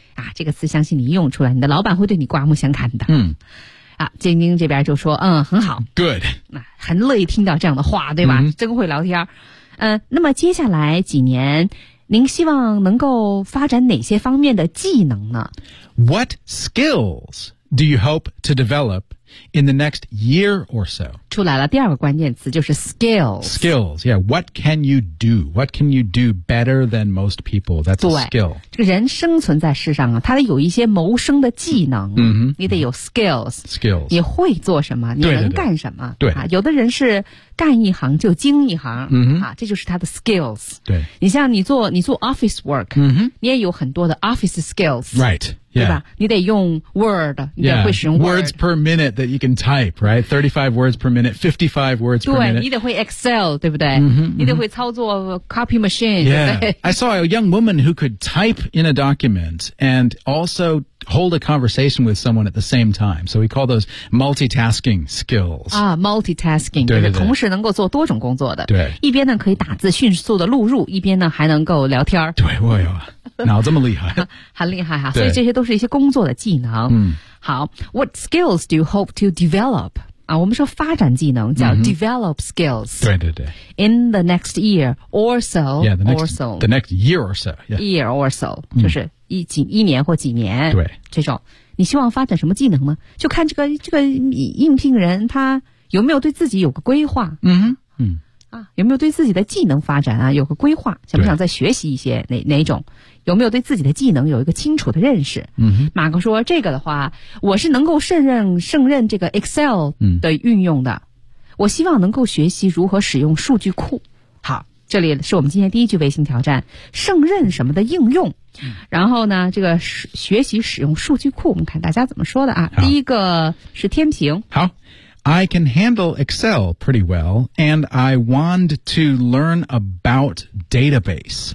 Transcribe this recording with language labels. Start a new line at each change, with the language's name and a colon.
Chinese: 啊、这个词相信你用出来，你的老板会对你刮目相看的。嗯，啊，晶晶这边就说，嗯，很好
English: ，good，
Chinese: 很乐意听到这样的话，对吧？嗯、真会聊天。那么接下来几年，您希望能够发展哪些方面的技能呢
English: ？What skills do you hope to develop in the next year or so？
Chinese: 出来了，第二个关键词就是 skills。
English: Skills， yeah， what can you do？ What can you do better than most people？ That's a skill。
Chinese: 人生存在世上啊，他得有一些谋生的技能、 mm-hmm. 你得有 skills,
English: skills
Chinese: 你会做什么你能干什么对对对、啊、有的人是干一行就精一行、 mm-hmm. 啊、这就是他的 skills 对你像你做 office work、 mm-hmm. 你也有很多的 office skills
English: right、yeah.
Chinese: 对吧你得用 word 你得会使用 word、
English: yeah. words per minute that you can type right 35 words per minute 55 words per minute
Chinese: 对你得会 excel 对不对、 mm-hmm. 你得会操作 copy machine
English: yeah I saw a young woman who could typeIn a document and also hold a conversation with someone at the same time. So we call those multitasking skills. Ah, multitasking,
Chinese: 对对对就是同时能够做多种工作的。对，一边呢可以打字迅速的录入，一边呢还能够聊天。对，我有脑这么厉害，很厉害哈。所以这些都是一些工作的技能。嗯，
English: 好 ，What skills do you hope to develop?
Chinese: 啊、我们说发展技能叫
English: develop skills、 mm-hmm. 对对对 in the next year or so yeah, the next year or so、yeah. year or so、
Chinese: mm-hmm. 就是 一年或几年对这种你希望发展什么技能呢就看这个应聘人他有没有对自己有个规划嗯、mm-hmm. 啊，有没有对自己的技能发展啊有个规划想不想再学习一些哪种有没有对自己的技能有一个清楚的认识？嗯哼，马哥说这个的话，我是能够胜任这个 Excel 的运用的、嗯。我希望能够学习如何使用数据库。好，这里是我们今天第一句微信挑战，胜任什么的应用。嗯、然后呢，这个学习使用数据库，我们看大家怎么说的啊？第一个是天平。好。
English: I can handle Excel pretty well, and I want to learn about database.